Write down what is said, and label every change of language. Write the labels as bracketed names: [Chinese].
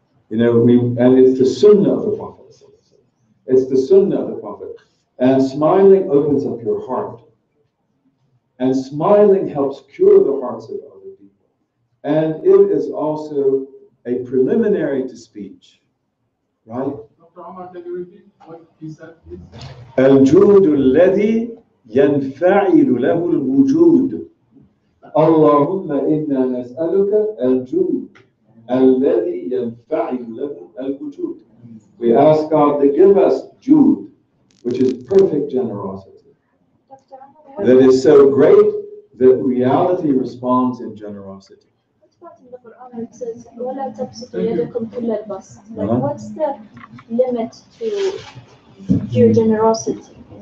[English] You know, and it's the Sunnah of the Prophet. It's the Sunnah of the Prophet. And smiling opens up your heart. And smiling helps cure the hearts of other people. And it is also a preliminary to speech. Right? Dr. Umar, can you repeat what he said, please? [Arabic] الجود الذي ينفعل له الوجود. اللهم إنا نسألك الجود الذي ينفعل له الوجود. [English] We ask God to give us Jude, which is perfect generosity. That is so great that reality responds in generosity. What in the Quran it says, [Arabic] وَلَا تَبْسُطُوا يَدَكُمْ كُلَّ الْبَسْطِ? [English] Like, what's the limit to your generosity?